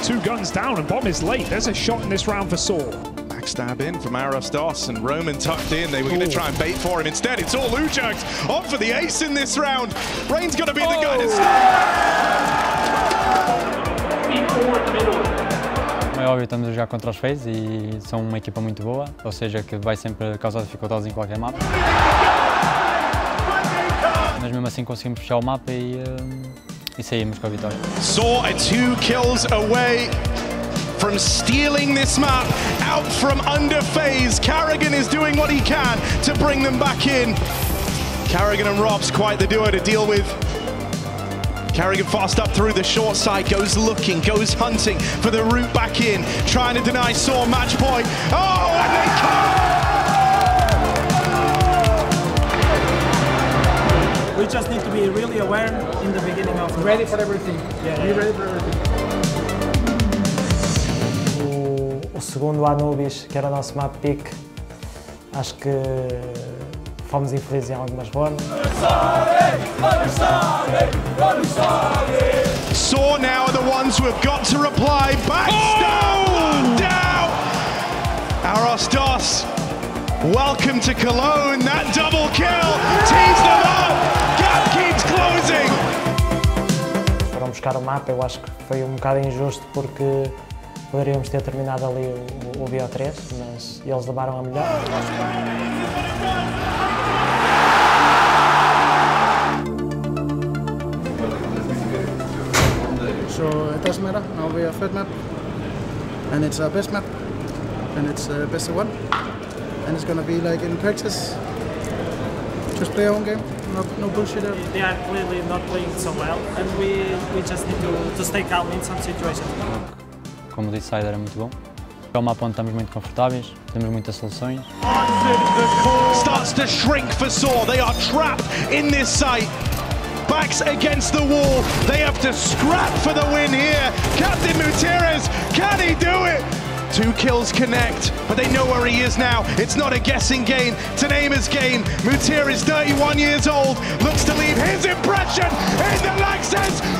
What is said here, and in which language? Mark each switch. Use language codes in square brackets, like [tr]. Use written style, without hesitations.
[en] 2 guns down and Bomb is late. There's a shot in this round for Saw. Backstab in from Aros Dos and Roman tucked in. They were going to try and bait for him. Instead, it's all Ujax on for the ace in this round. Rain's going to be the guy to [pt] É óbvio, estamos a jogar contra os FaZe e são uma equipa muito boa, ou seja, que vai sempre causar dificuldades em qualquer mapa. Mas mesmo assim conseguimos fechar o mapa e saímos com a vitória. [en] Saw are 2 kills away from stealing this map out from under FaZe. Carrigan is doing what he can to bring them back in. Carrigan and Rob's quite the duo to deal with. Carrigan fast up through the short side, goes looking, goes hunting for the route back in, trying to deny Saw match point. Oh, and they come! We just need to be really aware in the beginning of the ready for everything. Yeah, be ready for everything. [pt] O segundo Anubis, que era o nosso map pick, acho que fomos infelizes em algumas rondas. [en] Saw now are the ones who have got to reply. Backstab down. Aros DOS, welcome to Cologne. That double kill tees them up. Gap keeps closing. [pt] Foram buscar o mapa, eu acho que foi um bocado injusto porque poderíamos ter terminado ali o BO3, mas eles levaram a melhor. [en] So it doesn't matter, now we are third map, and it's our best map, and it's best of one, and it's gonna be like in practice, just play our own game, no bullshit there. They are clearly not playing so well, and we just need to stay calm in some situations. [pt] Como disse, Side era muito bom. É um mapa onde estamos muito confortáveis, temos muitas soluções. [en] Starts to shrink for Saw. They are trapped in this site. Backs against the wall. They have to scrap for the win here. Captain Mutierrez, can he do it? 2 kills connect, but they know where he is now. It's not a guessing game, it's an aimer's game. Mutierrez, 31 years old, looks to leave his impression in the Laxes.